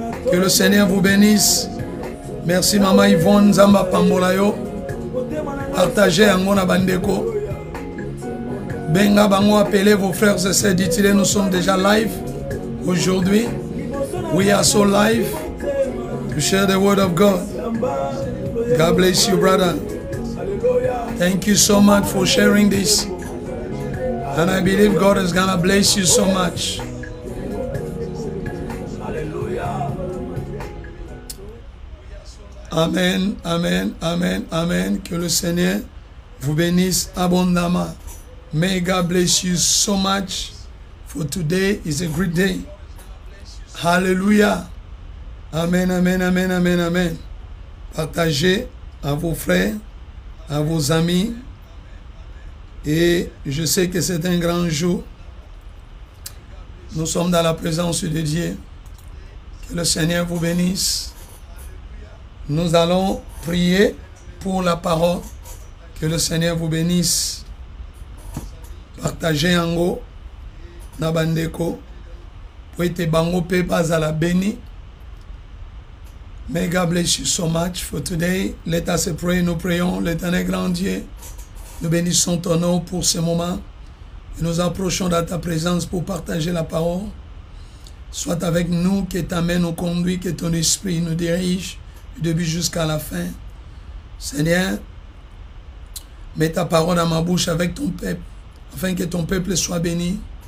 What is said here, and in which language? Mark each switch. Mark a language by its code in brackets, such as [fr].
[fr] Que le Seigneur vous bénisse. Merci maman Yvonne [ln] Nzamba pambola yo. [fr] Partagez [ln] angona bandeko. Benga bango, [fr] appelez vos frères et sœurs. Dites-les, nous sommes déjà live aujourd'hui. [en] We are so live to share the word of God. God bless you, brother. Thank you so much for sharing this. And I believe God is going to bless you so much. Amen, amen, amen, amen. [fr] Que le Seigneur vous bénisse abondamment. [en] May God bless you so much, for today is a great day. Hallelujah. Amen, amen, amen, amen, amen. [fr] Partagez à vos frères, à vos amis. Et je sais que c'est un grand jour. Nous sommes dans la présence de Dieu. Que le Seigneur vous bénisse. Nous allons prier pour la parole. Que le Seigneur vous bénisse. Partagez [ln] yango na bandeko po ete bango pe bazala béni [en] May God bless you so much for today. Let us pray. [fr] Nous prions. L'Éternel grand Dieu, nous bénissons ton nom pour ce moment. Et nous approchons dans ta présence pour partager la parole. Sois avec nous, que ta main nous conduit, que ton esprit nous dirige du début jusqu'à la fin. Seigneur, mets ta parole dans ma bouche avec ton peuple, afin que ton peuple soit béni.